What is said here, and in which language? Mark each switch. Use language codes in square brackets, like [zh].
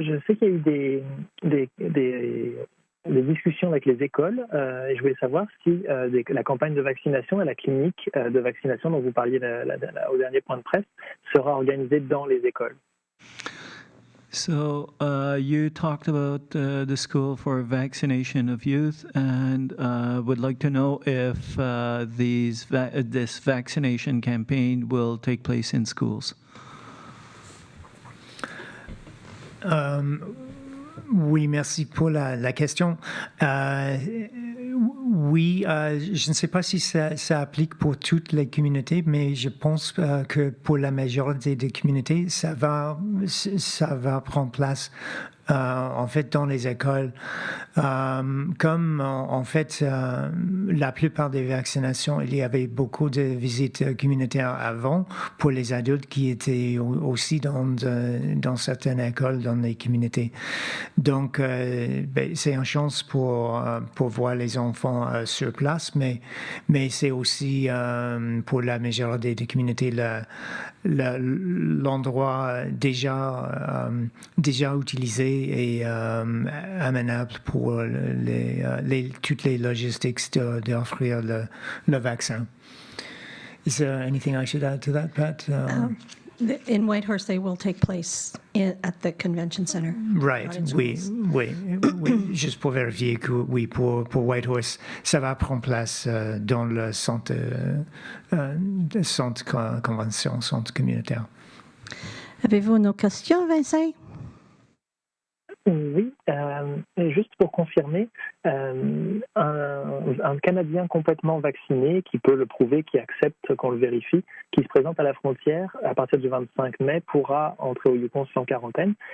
[fr] Je sais qu'il y a eu des discussions avec les écoles. Et je voulais savoir si la campagne de vaccination et la clinique de vaccination dont vous parliez au dernier point de presse sera organisée dans les écoles. [en] So you talked about the school for vaccination of youth, and would like to know if this vaccination campaign will take place in schools. [fr] Oui, merci pour la question. Oui, je ne sais pas si ça applique pour toutes les communautés, mais je pense que pour la majorité des communautés, ça va prendre place en fait dans les écoles. Comme en fait la plupart des vaccinations, il y avait beaucoup de visites communautaires avant pour les adultes qui étaient aussi dans certaines écoles, dans les communautés. Donc c'est une chance pour voir les enfants sur place, mais c'est aussi pour la majorité des communautés l'endroit déjà utilisé et amenable pour toutes les logistiques d'offrir le vaccin. [en] Is there anything I should add to that, Pat? In Whitehorse, they will take place at the convention center. Right, oui. [fr] Juste pour vérifier que oui, pour Whitehorse, ça va prendre place dans le centre convention, centre communautaire. Avez-vous une autre question, Vincent? Oui, juste pour confirmer, un Canadien complètement vacciné qui peut le prouver, qui accepte qu'on le vérifie, qui se présente à la frontière à partir du 25 mai pourra entrer au Yukon sans quarantaine.